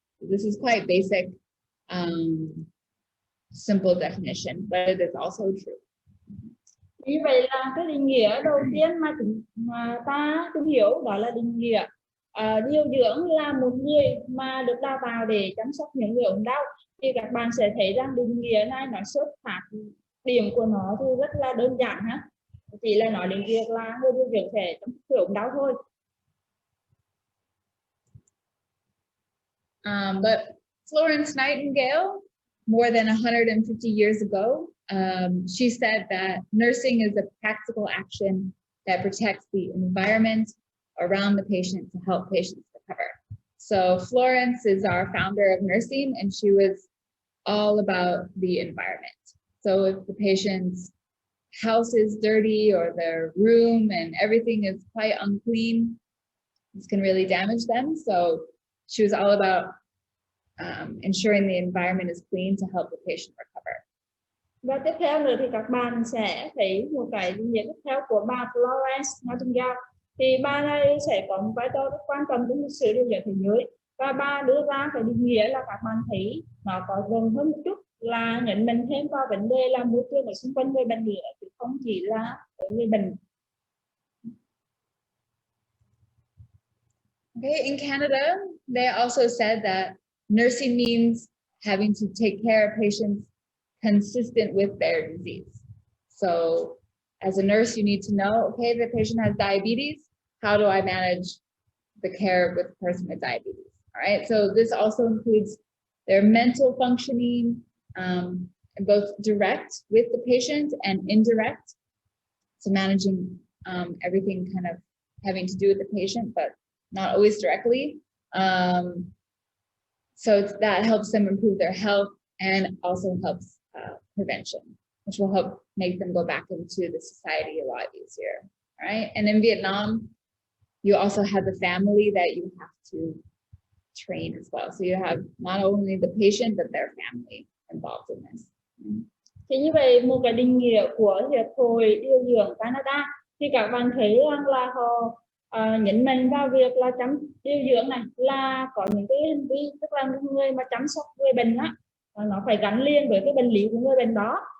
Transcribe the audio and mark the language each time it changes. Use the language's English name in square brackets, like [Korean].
[English] This is quite basic, simple definition, but it is also true. [Vietnamese] Như vậy là cái định nghĩa đầu tiên mà ta tìm hiểu đó là định nghĩa điều dưỡng là một người mà được đào tạo để chăm sóc những người ốm đau. Thì các bạn sẽ thấy rằng định nghĩa này nó xuất phát, điểm của nó thì rất là đơn giản ha, chỉ là nói đến việc là người điều dưỡng sẽ chăm sóc người ốm đau thôi. [English] But Florence Nightingale, more than 150 years ago, she said that nursing is a practical action that protects the environment around the patient to help patients recover. So Florence is our founder of nursing, and she was all about the environment. So if the patient's house is dirty or their room and everything is quite unclean, this can really damage them. So she was all about ensuring the environment is clean to help the patient recover. [Vietnamese] Và tiếp theo nữa thì các bạn sẽ thấy một cái định nghĩa tiếp theo của bà Florence Nightingale. Thì bà này sẽ có một vai trò rất quan trọng trong lịch sử điều dưỡng thế giới. Và bà đưa ra cái định nghĩa là các bạn thấy nó có rộng hơn một chút, là nhận mình thêm vào vấn đề là môi trường ở xung quanh người bệnh nữa, chứ không chỉ là ở người bệnh. [English] Okay, in Canada, they also said that nursing means having to take care of patients consistent with their disease. So as a nurse, you need to know, okay, the patient has diabetes. How do I manage the care with the person with diabetes? All right, so this also includes their mental functioning, both direct with the patient and indirect. So managing everything kind of having to do with the patient, but not always directly. So that helps them improve their health and also helps prevention, which will help make them go back into the society a lot easier. All right. And in Vietnam, you also have the family that you have to train as well. So you have not only the patient, but their family involved in this. [Vietnamese] Thì như vậy một cái định nghĩa của Hiệp hội Điều dưỡng Canada thì các bạn thấy rằng là họ nhấn mạnh vào việc là điều dưỡng này là có những cái hành vi, tức là người mà chăm sóc người bệnh á, nó phải gắn liền với cái bệnh lý của người bệnh đó.